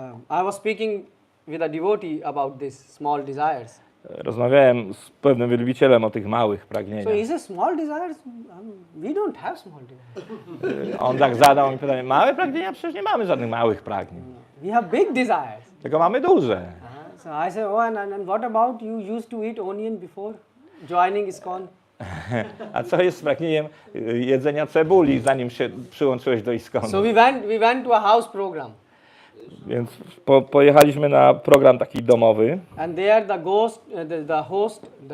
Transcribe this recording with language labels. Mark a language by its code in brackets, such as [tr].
[en] I was speaking with a devotee about these small desires. [pl] Rozmawiałem z pewnym wielbicielem o tych małych [en] So [pl] pragnieniach. [en] is it small desires? We don't have small desires. [pl] On tak zadał mi pytanie, małe pragnienia? Przecież nie mamy żadnych małych pragnień. [en] We have big desires. [pl] Tylko mamy duże. [en] So I said, and what about you used to eat onion before joining ISKCON? [pl] A co jest z pragnieniem jedzenia cebuli, zanim się przyłączyłeś do ISKCONu? [en] So we went to a house program. [pl] Więc pojechaliśmy na program taki domowy. [en] And there the ghost and the host.